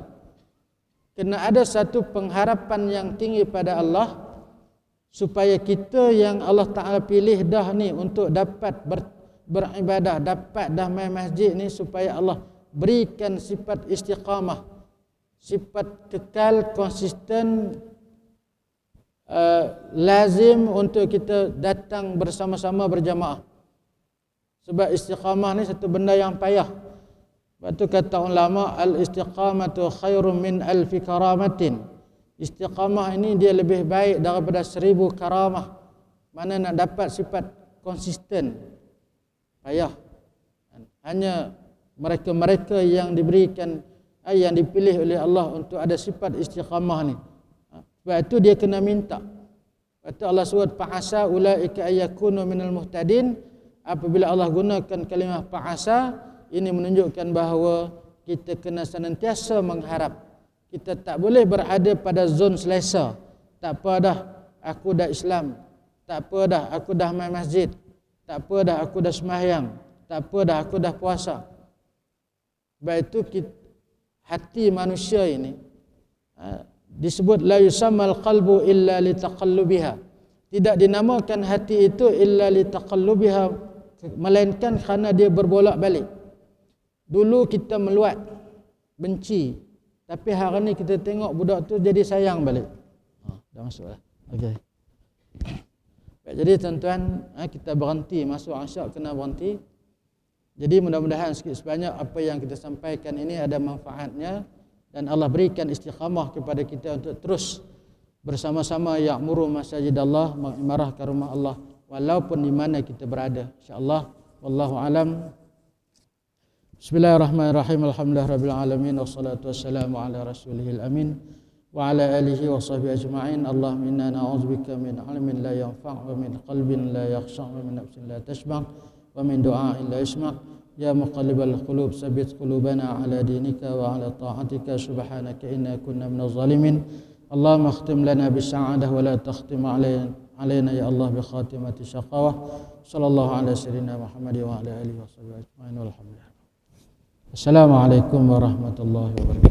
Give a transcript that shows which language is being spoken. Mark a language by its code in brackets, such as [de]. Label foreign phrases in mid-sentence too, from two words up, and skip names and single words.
[ms] Kena ada satu pengharapan yang tinggi pada Allah, supaya kita yang Allah Ta'ala pilih dah ni untuk dapat beribadah, dapat dah main masjid ni, supaya Allah berikan sifat istiqamah, sifat kekal, konsisten, lazim untuk kita datang bersama-sama berjamaah. Sebab istiqamah ni satu benda yang payah. Sebab tu kata ulama, [ar] الاستقامة خير من ألف كرامة. [ms] Istiqamah ini dia lebih baik daripada 1000 karamah. Mana nak dapat sifat konsisten, payah. Hanya mereka-mereka yang diberikan, yang dipilih oleh Allah untuk ada sifat istiqamah ni. Sebab itu dia kena minta. Sebab itu Allah sebut [ar] فعسى أولئك أن يكونوا من المهتدين. [ms] Apabila Allah gunakan kalimah fa'asa, ini menunjukkan bahawa kita kena senantiasa mengharap. Kita tak boleh berada pada zon selesa. Tak apa dah, aku dah Islam. Tak apa dah, aku dah main masjid. Tak apa dah, aku dah sembahyang. Tak apa dah, aku dah puasa. Sebab itu hati manusia ini disebut [ar] لا يسمى القلب إلا لتقلبها. [ms] Tidak dinamakan hati itu [ar] إلا لتقلبها, [ms] melainkan kerana dia berbolak-balik. Dulu kita meluat, benci, tapi hari ni kita tengok budak tu jadi sayang balik. Dah masuk lah. Okey. Jadi tuan-tuan, kita berhenti masuk asyak, kena berhenti. Jadi mudah-mudahan sikit sebanyak apa yang kita sampaikan ini ada manfaatnya, dan Allah berikan istiqamah kepada kita untuk terus bersama-sama [ar] يعمر مساجد الله, [ms] mengimarahkan rumah Allah walaupun di mana kita berada, insyaallah. [ar] والله أعلم. بسم الله الرحمن الرحيم. الحمد لله رب العالمين والصلاة والسلام على رسوله الأمين وعلى آله وصحبه أجمعين. اللهم إنا نعوذ بك من علم لا ينفع ومن قلب لا يخشع ومن نفس لا تشبع ومن دعاء لا يسمع'. يا مقلب القلوب ثبت قلوبنا على دينك وعلى طاعتك سبحانك إنا كنا من الظالمين. اللهم اختم لنا بالسعادة ولا تختم علينا يا الله بخاتمة شقاوة. صلى الله على سيدنا محمد وعلى آله وصحبه أجمعين والحمد لله. السلام عليكم ورحمة الله وبركاته.